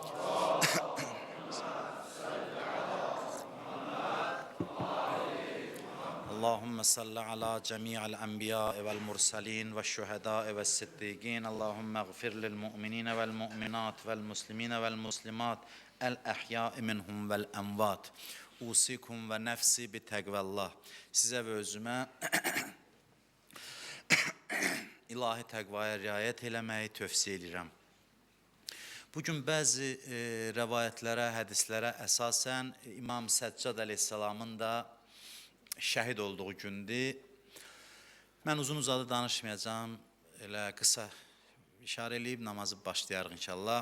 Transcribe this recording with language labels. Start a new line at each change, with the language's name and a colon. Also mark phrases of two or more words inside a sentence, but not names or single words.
Arabic: اللهم صل على جميع الأنبياء والمرسلين والشهداء والصديقين. اللهم اغفر للمؤمنين والمؤمنات والمسلمين والمسلمات الأحياء منهم والأموات. أوصيكم ونفسي بتقوى الله.
Azerbaijani: Size ve özüme ilahi təqvaya riayət eləməyi tövsiyə edirəm. Bugün bəzi rəvayətlərə, hədislərə əsasən İmam Səccad əleyhissalamın da şəhid olduğu gündür. Mən uzun-uzadı danışmayacağım, elə qısa işarə eləyib namazı başlayarıq inşallah.